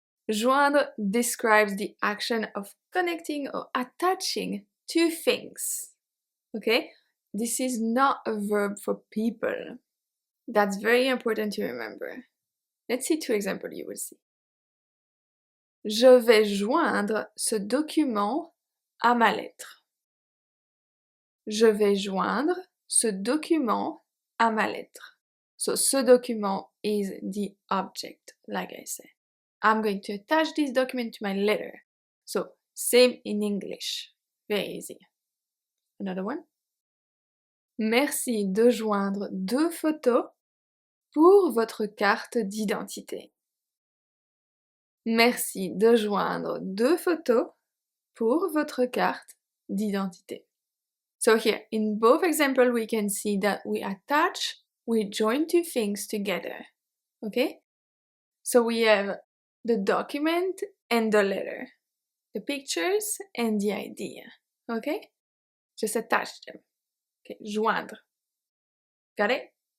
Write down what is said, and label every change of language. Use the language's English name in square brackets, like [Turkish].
[English] Joindre describes the action of connecting or attaching two things. Okay? This is not a verb for people. That's very important to remember. Let's see two examples you will see. [French] Je vais joindre ce document à ma lettre. Je vais joindre ce document à ma lettre. [English] So, ce document is the object, like I said. I'm going to attach this document to my letter. So, same in English. Very easy. Another one. [French] Merci de joindre 2 photos pour votre carte d'identité. Merci de joindre 2 photos pour votre carte d'identité. [English] So here, in both examples, we can see that we attach, we join two things together. Okay? So we have the document and the letter, the pictures and the idea. Okay? Just attach them. Okay, joindre. Got it?